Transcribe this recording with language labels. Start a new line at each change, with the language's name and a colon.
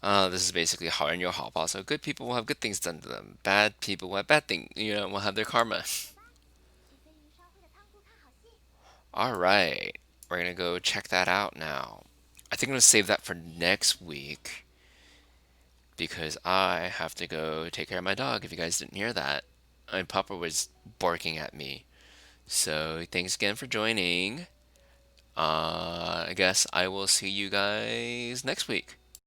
English: This is basically
Chinese: 好人有好报.
English: So good people will have good things done to them. Bad people will have bad things, will have their karma.
Chinese: 好人有好报，坏人也会遭报应的。
English: All right. We're going to go check that out now. I think I'm going to save that for next week because I have to go take care of my dog. If you guys didn't hear that, and Papa was barking at me. So thanks again for joining. I guess I will see you guys next week.